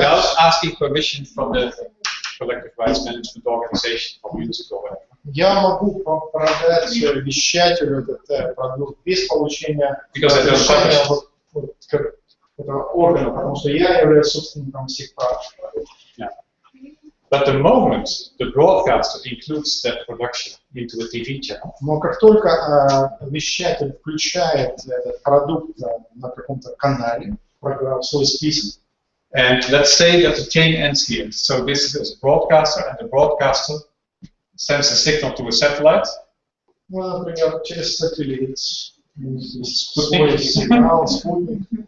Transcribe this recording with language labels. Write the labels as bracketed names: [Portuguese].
[English] without asking permission from the collective rights management organization for music or whatever. [Russian] Я могу продать вещателю этот продукт без получения [English] Because I don't [Russian] разрешения этого органа, потому что я являюсь собственником всех прав. [English] Yeah. But the moment the broadcaster includes that production into a TV channel, [Russian] Но как только вещатель включает этот продукт на каком-то канале, в свой список, [English] and let's say that the chain ends here. So this is a broadcaster, and the broadcaster sends a signal to a satellite. [Russian] ну, например, через сателлит, свой сигнал, спутник,